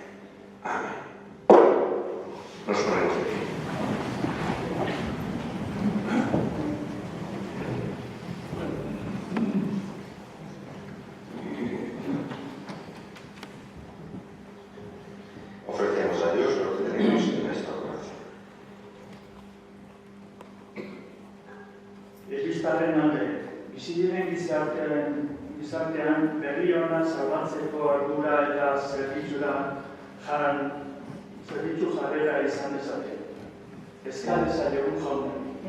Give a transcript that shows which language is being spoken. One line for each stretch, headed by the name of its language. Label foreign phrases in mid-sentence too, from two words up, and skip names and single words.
Spanish: Amén. Nos ponemos de pie. Ofrecemos a Dios lo que tenemos en nuestro corazón.
Basque: Egistaren alde, bizi diren gizartean berri ona zabaltzeko ardura eta zerbitzu jarrera izan dezake. Eska dezakegun jauna.